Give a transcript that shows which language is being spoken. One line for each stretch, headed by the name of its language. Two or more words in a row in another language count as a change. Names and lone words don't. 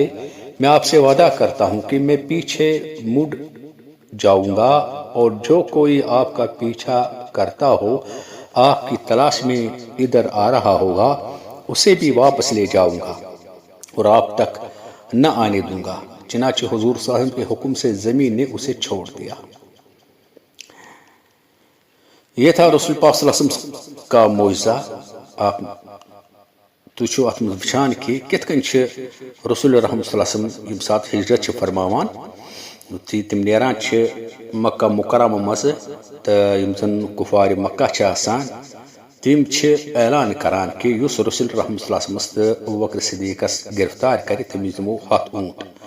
Urdu: میں آپ سے وعدہ کرتا ہوں کہ میں پیچھے مڑ جاؤں گا، اور جو کوئی آپ کا پیچھا کرتا ہو، آپ کی تلاش میں ادھر آ رہا ہوگا، اسے بھی واپس لے جاؤں گا اور آپ تک نہ آنے دوں گا۔ چنانچہ حضور
Arabic: صلی اللہ علیہ وسلم
Urdu: کے حکم سے زمین نے اسے چھوڑ دیا۔ یہ تھا رسول پاک
Arabic: صلی اللہ علیہ وسلم
Urdu: کا معجزہ۔
Kashmiri: آپ تُچھو اتھ منٛز وٕچھان کہ کِتھ کٔنۍ چھِ رسول رحمت
Arabic: صلی اللہ علیہ وسلم
Kashmiri: ییٚمہِ ساتہٕ ہجرت چھِ فرماوان، تِم نیران چھِ مکہ مکرمہ منٛزٕ، تہٕ یِم زن کفار مکہ چھِ آسان، تِم چھِ اعلان کران کہ یُس رسول رحمت
Arabic: صلی اللہ علیہ وسلم
Kashmiri: تہٕ ابوبکر صدیقس گرفتار کرِ تٔمِس دِمو 100 اونٹ۔